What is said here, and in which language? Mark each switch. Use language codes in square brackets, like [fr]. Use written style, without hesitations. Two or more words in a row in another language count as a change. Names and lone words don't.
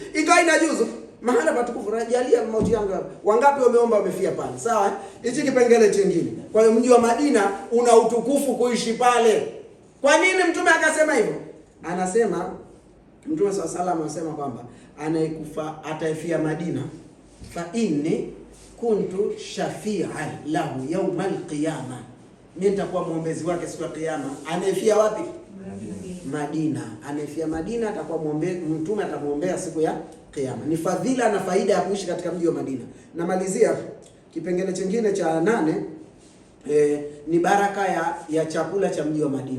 [sw] Ingawa inajuzu mahala patukufu, najalia mauti yangu hapa. Wangapi wameomba wamefia pale? Sawa, hichi kipengele kingine. Kwa hiyo mji wa Madina una utukufu kuishi pale. Kwa nini mtume akasema hivyo? Anasema Mtume sallallahu anasema kwamba anayekufa ataifia Madina, [ar] فإني كنت شفيعا له يوم القيامة, [sw] mimi nitakuwa muombezi wake siku ya kiyama. Anayefia wapi? Madina. Anayefia Madina atakuwa mtume atamuombea siku ya kiyama. Ni fadhila na faida ya kuishi katika mji wa Madina. Namalizia kipengele kingine cha 8, ni baraka ya chakula cha mji wa Madina.